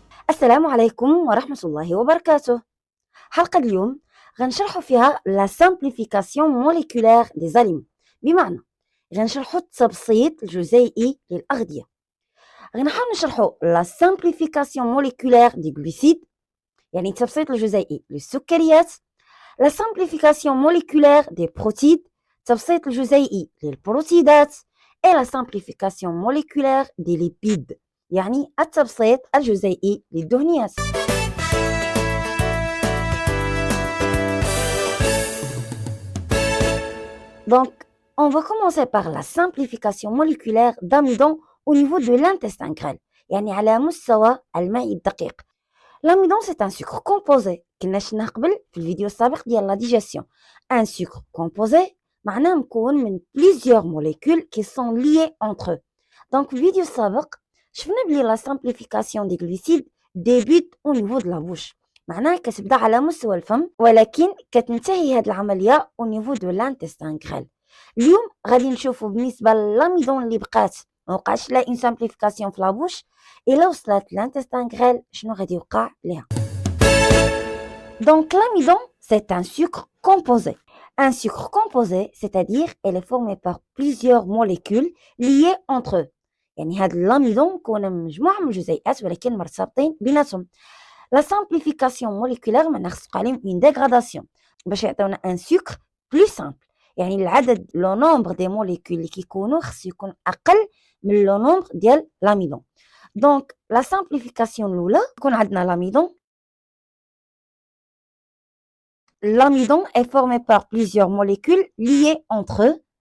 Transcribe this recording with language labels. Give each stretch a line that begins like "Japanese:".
Arabic: السلام عليكم ورحمة الله وبركاته. حلقة اليوم غنشرحوا فيها
French: لا سامبليفيكاسيون موليكولير دي زاليمون،
Arabic: بمعنى غنشرحوا التبسيط الجزيئي للأغذية. غنحاول نشرحوا
French: لا سامبليفيكاسيون موليكولير دي غلوسيد،
Arabic: يعني التبسيط الجزيئي للسكريات.
French: لا سامبليفيكاسيون موليكولير دي بروتيد،
Arabic: التبسيط الجزيئي للبروتيدات.
French: et la simplification moléculaire des lipides،
Arabic: يعني التبسيط الجزيئي للدهنيات.
French: Donc, on va commencer par la simplification moléculaire d'amidon au niveau de l'intestin grêle،
Arabic: يعني على مستوى المعي الدقيق.
French: L'amidon c'est un sucre composé،
Arabic: كنا شفناه قبل في الفيديو السابق ديال
French: la digestion. Un sucre composé
Arabic: معناه مكون من
French: plusieurs molécules qui sont liées entre eux. Donc
Arabic: في الفيديو السابق شفنا بلي
French: la simplification des glucides débute au niveau de la bouche،
Arabic: معناه كتبدا على مستوى الفم ولكن كتنتهي هذه العملية
French: au niveau de l'intestin grêle.
Arabic: اليوم غادي نشوفوا بالنسبة للاميدون اللي بقات موقعش لا
French: une simplification
Arabic: في لابوش، إلا وصلت
French: l'intestin grêle
Arabic: شنو غادي يوقع ليها.
French: Donc l'amidon c'est un sucre composé. Un sucre composé, c'est-à-dire elle est formée par plusieurs molécules liées entre eux.
Arabic: يعني هذا الاميدون كون مجموعة من الجزيئات ولكن مرتبطين بيناتهم.
French: La simplification moléculaire
Arabic: معناها خصو عليهم
French: une dégradation
Arabic: باش يعطيونا
French: un sucre plus simple،
Arabic: يعني العدد
French: لو نومبر دي موليكول
Arabic: اللي كيكونوا خصو يكون اقل من
French: لو نومبر ديال l'amidon. Donc la simplification
Arabic: الاولى يكون عندنا
French: l'amidon. L'amidon est formé par plusieurs molécules liées entre eux.